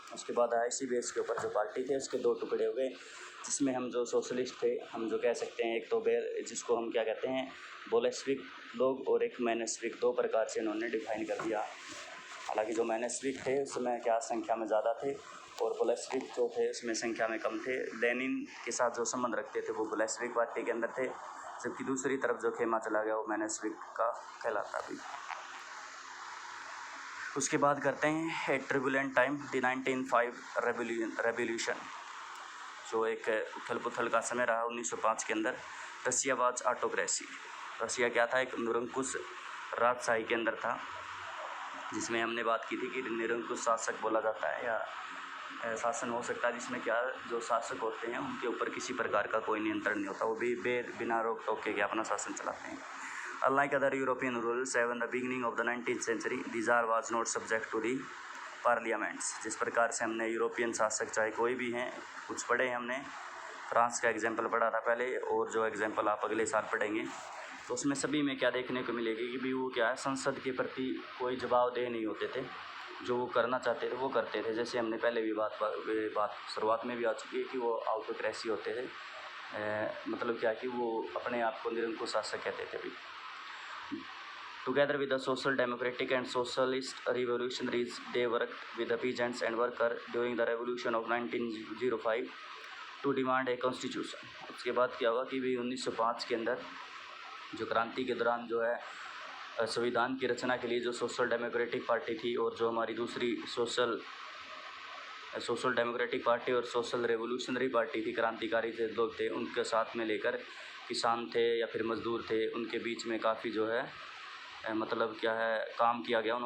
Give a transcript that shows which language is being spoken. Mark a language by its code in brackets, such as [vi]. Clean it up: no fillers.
[hi] उसके बाद इसी बेस के ऊपर जो पार्टी थे उसके दो टुकड़े हो गए, जिसमें हम जो सोशलिस्ट थे हम जो कह सकते हैं एक तो जिसको हम क्या कहते हैं बोलेस्विक लोग और एक मैनेस्विक, दो प्रकार से इन्होंने डिफाइन कर दिया। हालांकि जो मैनेस्विक थे उसमें क्या संख्या में ज़्यादा थे और बोल्शेविक जो थे उसमें संख्या में कम थे। लेनिन के साथ जो संबंध रखते थे वो बोल्शेविक पार्टी के अंदर थे, जबकि दूसरी तरफ जो खेमा चला गया वो मेनेशविक का कहलाता भी। उसके बाद करते हैं [en] a turbulent time the 1905 revolution, [hi] जो एक उथल पुथल का समय रहा 1905 के अंदर। [en] Russia was autocracy, [hi] रसिया क्या था, एक निरंकुश राजशाही के अंदर था, जिसमें हमने बात की थी कि निरंकुश शासक बोला जाता है या शासन हो सकता है जिसमें क्या जो शासक होते हैं उनके ऊपर किसी प्रकार का कोई नियंत्रण नहीं होता, वो भी बिना रोक टोक के अपना शासन चलाते हैं। [en] Unlike other European rulers in the beginning of the 19th century, the Tsar was not subject to the parliaments। [hi] जिस प्रकार से हमने यूरोपियन शासक चाहे कोई भी हैं, कुछ पढ़े हैं हमने, फ्रांस का एग्जाम्पल पढ़ा था पहले, और जो एग्जाम्पल आप अगले साल पढ़ेंगे, तो उसमें सभी में क्या देखने को मिलेगी कि भी वो क्या है, संसद के प्रति कोई जवाबदेह नहीं होते थे, जो वो करना चाहते थे वो करते थे। जैसे हमने पहले भी बात शुरुआत में भी आ चुकी है कि वो ऑटोक्रेसी होते थे, मतलब क्या कि वो अपने आप को निरंकुश शासक कहते थे भी। [en] Together with the social democratic and socialist revolutionaries, they worked with the peasants and workers during the revolution of 1905 to demand a constitution। [hi] उसके बाद क्या हुआ कि भी 1905 के अंदर जो क्रांति के दौरान जो है संविधान की रचना के लिए जो सोशल डेमोक्रेटिक पार्टी थी और जो हमारी दूसरी सोशल डेमोक्रेटिक पार्टी और सोशल रेवोल्यूशनरी पार्टी थी, क्रांतिकारी जो लोग थे, उनके साथ में लेकर किसान थे या फिर मजदूर थे, उनके बीच में काफ़ी जो है मतलब क्या है काम किया गया।